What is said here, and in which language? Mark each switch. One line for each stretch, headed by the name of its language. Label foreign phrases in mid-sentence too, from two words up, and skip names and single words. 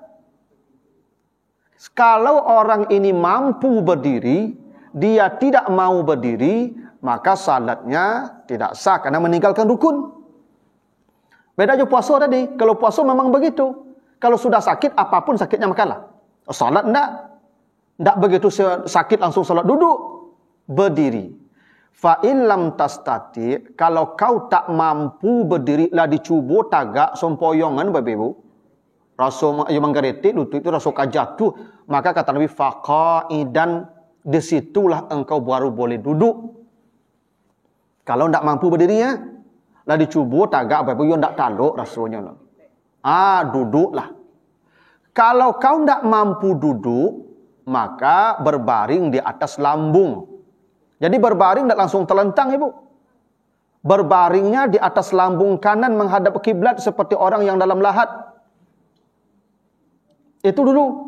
Indonesian: Kalau orang ini mampu berdiri, dia tidak mau berdiri, maka salatnya tidak sah karena meninggalkan rukun. Beda aja puasa tadi. Kalau puasa memang begitu. Kalau sudah sakit, apapun sakitnya makanlah. Salat enggak. Enggak begitu sakit langsung salat, duduk. Berdiri.
Arabic: Fa in lam tastati,
Indonesian: kalau kau tak mampu berdiri,
Minangkabau: lah dicubo tagak sompoyongan
Indonesian: Bapak Ibu. Rasa manggaretik lutut itu rasa jatuh, maka kata Nabi faqaidan, disitulah engkau baru boleh duduk. Kalau enggak mampu berdirinya,
Minangkabau: lah dicubo tagak Bapak Ibu, yo ndak taluk rasanya.
Indonesian: Duduklah. Kalau kau ndak mampu duduk, maka berbaring di atas lambung. Jadi berbaring ndak langsung terlentang Ibu. Berbaringnya di atas lambung kanan menghadap kiblat seperti orang yang dalam lahat. Itu dulu.